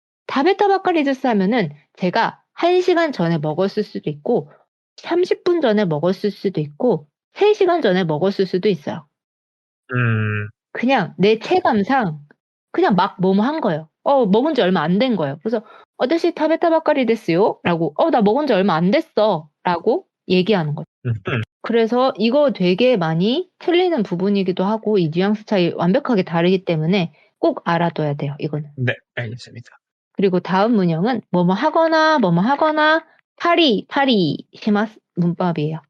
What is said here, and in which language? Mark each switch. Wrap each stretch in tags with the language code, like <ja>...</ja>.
<ko>다베타 바카리 주스 하면은 제가 1시간 전에 먹었을 수도 있고 30분 전에 먹었을 수도 있고 3시간 전에 먹었을 수도 있어요. 그냥 내 체감상 그냥 막 뭐뭐 한 거예요. 먹은 지 얼마 안 된 거예요.</ko> <ja>그래서 "私 食べたばかりですよ."</ja> <ko>라고 나 먹은 지 얼마 안 됐어." 라고 얘기하는 거죠. 그래서 이거 되게 많이 틀리는 부분이기도 하고 이 뉘앙스 차이 완벽하게 다르기 때문에 꼭 알아둬야 돼요, 이거는. 네, 알겠습니다. 그리고 다음 문형은 뭐뭐 하거나 타리 시마스 문법이에요.</ko>